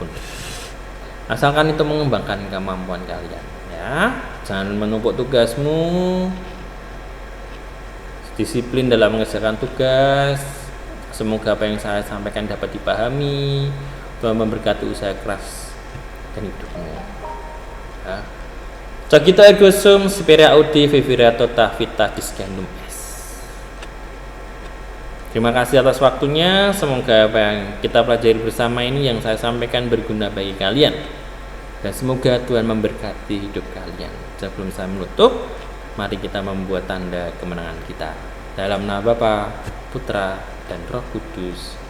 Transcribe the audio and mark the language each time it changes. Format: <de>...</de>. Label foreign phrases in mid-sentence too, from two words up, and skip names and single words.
<id>Asalkan itu mengembangkan kemampuan kalian, ya. Jangan menumpuk tugasmu. Disiplin dalam mengerjakan tugas. Semoga apa yang saya sampaikan dapat dipahami. Tuhan memberkati usaha keras dan hidupmu. Ya.</id> <la>Cogito ergo sum spira audi vivira tota vita discernum est.</la> <id>Terima kasih atas waktunya. Semoga apa yang kita pelajari bersama ini yang saya sampaikan berguna bagi kalian. Dan semoga Tuhan memberkati hidup kalian. Sebelum saya menutup, mari kita membuat tanda kemenangan kita. Dalam nama Bapa, Putra, dan Roh Kudus.</id>